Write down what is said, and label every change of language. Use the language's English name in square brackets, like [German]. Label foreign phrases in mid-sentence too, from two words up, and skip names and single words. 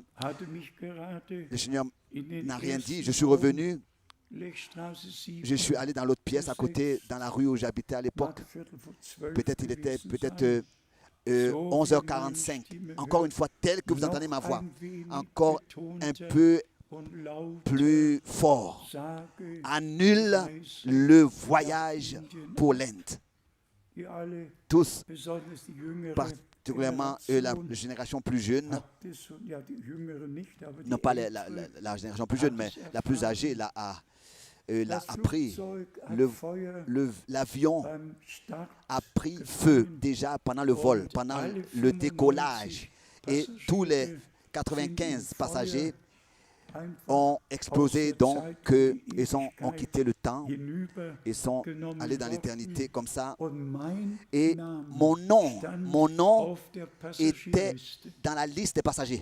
[French] Le Seigneur n'a rien dit, je suis revenu. Je suis allé dans l'autre pièce à côté, dans la rue où j'habitais à l'époque. Peut-être il était 11h45. Encore une fois, tel que vous entendez ma voix. Encore un peu [German] und laut [French] plus fort. [German] sage, [French] Annule le voyage pour l'Inde. [German] ihr alle, [French] Tous, [German] besonders die jüngere [French] particulièrement la génération plus jeune, [German] habt es, ja die jüngere nicht, aber die [French] non pas [German] ältere, [French] la génération plus jeune, mais la plus âgée, l'a [German] das [French] appris. [German] Flugzeug hat [French] Le- [German] Feuer [French] L'avion [German] beim Start [French] a pris feu déjà pendant le vol, pendant le décollage. Et tous les 95 passagers ont explosé, donc ils ont quitté le temps, ils sont allés dans l'éternité comme ça. Et mon nom était dans la liste des passagers.